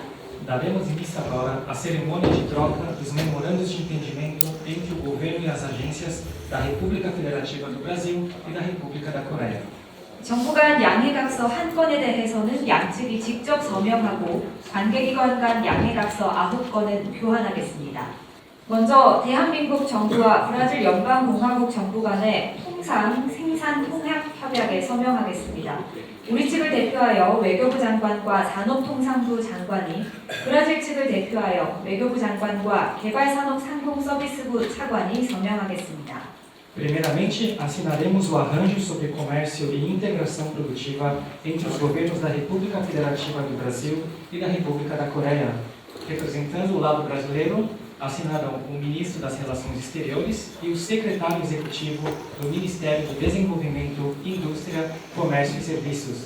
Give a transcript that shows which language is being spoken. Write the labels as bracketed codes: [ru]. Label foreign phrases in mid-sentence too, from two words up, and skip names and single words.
[pt] Daremos início agora à cerimônia de troca dos memorandos de entendimento entre o governo e as agências da República Federativa do Brasil e da República da Coreia. [ko] 정부 간 양해각서 한 건에 대해서는 양측이 직접 서명하고 관계기관 간 양해각서 9건은 교환하겠습니다. 먼저 대한민국 정부와 브라질 연방공화국 정부 간의 통상 생산 통합 협약에 서명하겠습니다. 우리 측을 대표하여 외교부 장관과 산업통상부 장관이, 브라질 측을 대표하여 외교부 장관과 개발산업상공서비스부 차관이 서명하겠습니다. [pt] Primeiramente, assinaremos o arranjo sobre comércio e integração produtiva entre os governos da República Federativa do Brasil e da República da Coreia. Representando o lado brasileiro, assinarão o ministro das Relações Exteriores e o secretário executivo do Ministério do Desenvolvimento, Indústria, Comércio e Serviços.